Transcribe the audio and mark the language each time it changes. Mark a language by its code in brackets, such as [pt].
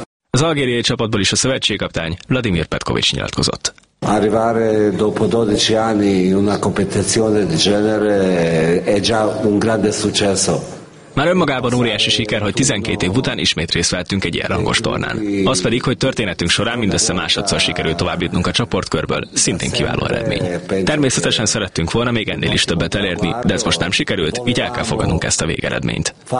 [hu] Az algériai csapatból is a szövetségkaptány Vladimir Petkovics nyilatkozott. [it] Arrivare dopo 12 anni in una competizione di genere è già un grande successo. [hu] Már önmagában óriási siker, hogy 12 év után ismét részt vettünk egy ilyen rangos tornán. Az pedig, hogy történetünk során mindössze másodszor sikerült tovább jutnunk a csoportkörből, szintén kiváló eredmény. Természetesen szerettünk volna még ennél is többet elérni, de ez most nem sikerült, így el kell fogadnunk ezt a végeredményt.